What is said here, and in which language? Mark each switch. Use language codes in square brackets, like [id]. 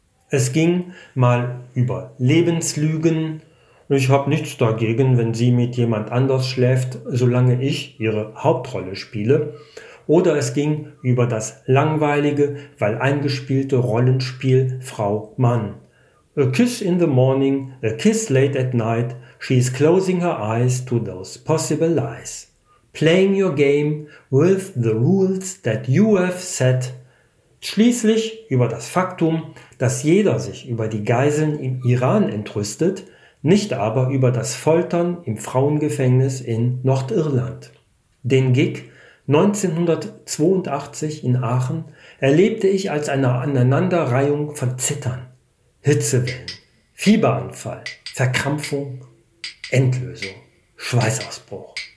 [de] Es ging mal über Lebenslügen. Ich habe nichts dagegen, wenn sie mit jemand anders schläft, solange ich ihre Hauptrolle spiele. Oder es ging über das langweilige, weil eingespielte Rollenspiel Frau-Mann. [en] A kiss in the morning, a kiss late at night, she's closing her eyes to those possible lies. Playing your game with the rules that you have set. [de] Schließlich über das Faktum, dass jeder sich über die Geiseln im Iran entrüstet, nicht aber über das Foltern im Frauengefängnis in Nordirland. Den Gig 1982 in Aachen erlebte ich als eine Aneinanderreihung von Zittern, Hitzewellen, Fieberanfall, Verkrampfung, Entlösung, Schweißausbruch.